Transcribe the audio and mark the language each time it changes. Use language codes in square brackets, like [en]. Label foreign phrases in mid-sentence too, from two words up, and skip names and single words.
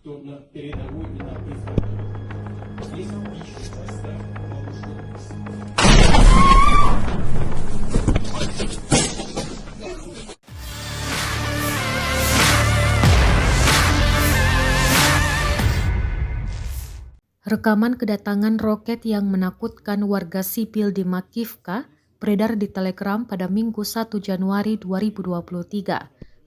[ru] кто передовой этап изготовил. Здесь пишут состав вооруженных сил. [id] Rekaman kedatangan roket yang menakutkan warga sipil di Makivka beredar di Telegram pada Minggu 1 Januari 2023.